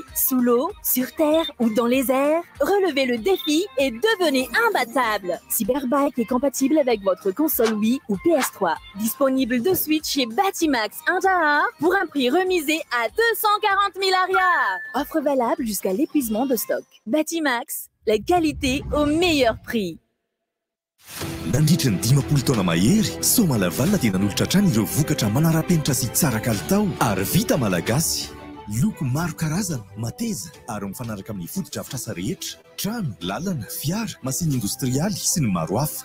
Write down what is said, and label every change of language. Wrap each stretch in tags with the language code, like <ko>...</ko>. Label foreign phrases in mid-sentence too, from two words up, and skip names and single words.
<fr>Sous l'eau, sur terre ou dans les airs, relevez le défi et devenez imbattable. Cyberbike est compatible avec votre console Wii ou PS3. Disponible de suite chez Batimax Intaha pour un prix remisé à 240 000 arias. Offre valable jusqu'à l'épuisement de stock. Batimax, la qualité au meilleur prix.</fr> <mg>Nandritra ny 10 taona mahery Somalavalna dia nanolotra hatrany ireo vokatra manara-penitra sy tsara kalitao ary vita malagasy. Loko maro karazana, mateza ary mifanaraka amin'ny foto-drafitr'asa rehetra, trano, lalana, fiara, masina industrialy sy ny maro hafa.</mg>